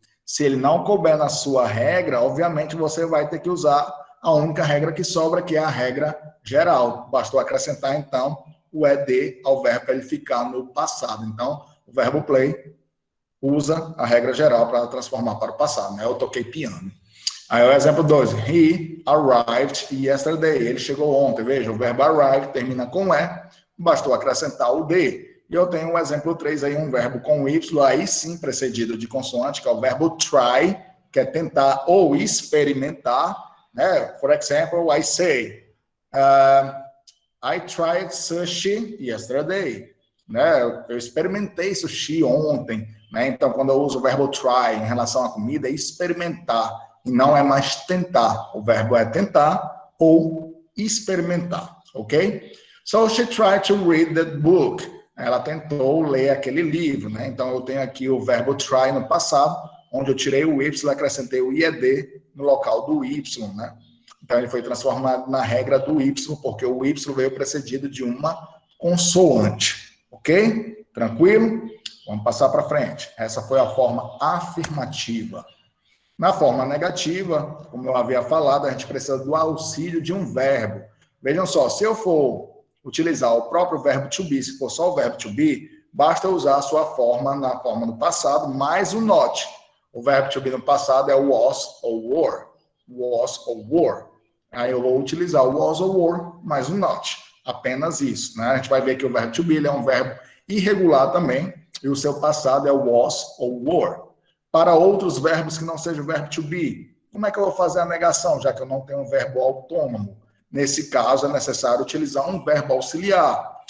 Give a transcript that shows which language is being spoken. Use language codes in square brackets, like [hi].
[pt] Se ele não couber na sua regra, obviamente você vai ter que usar a única regra que sobra, que é a regra geral. Bastou acrescentar, então, o ED ao verbo para ele ficar no passado. Então, o verbo play usa a regra geral para transformar para o passado. Né? Eu toquei piano. Aí o exemplo 2, [en] he arrived yesterday. [pt] Ele chegou ontem. Veja, o verbo arrive termina com E, bastou acrescentar o D. E eu tenho o exemplo 3 aí, um verbo com Y, aí sim precedido de consoante, que é o verbo try, que é tentar ou experimentar. Né? [en] For example, I say, I tried sushi yesterday. [pt] Né? Eu experimentei sushi ontem. Né? Então, quando eu uso o verbo try em relação à comida, é experimentar, e não é mais tentar. O verbo é tentar ou experimentar, ok? [en] So, she tried to read that book. [pt] Ela tentou ler aquele livro, né? Então, eu tenho aqui o verbo try no passado, onde eu tirei o Y, acrescentei o IED no local do Y, né? Então, ele foi transformado na regra do Y, porque o Y veio precedido de uma consoante, ok? Tranquilo? Vamos passar para frente. Essa foi a forma afirmativa. Na forma negativa, como eu havia falado, a gente precisa do auxílio de um verbo. Vejam só, se eu for utilizar o próprio verbo to be, se for só o verbo to be, basta usar a sua forma na forma do passado, mais o not. O verbo to be no passado é was ou were. Was ou were. Aí eu vou utilizar o was ou were, mais o not. Apenas isso. Né? A gente vai ver que o verbo to be ele é um verbo irregular também, e o seu passado é was ou were. Para outros verbos que não sejam o verbo to be, como é que eu vou fazer a negação, já que eu não tenho um verbo autônomo? Nesse caso, é necessário utilizar um verbo auxiliar.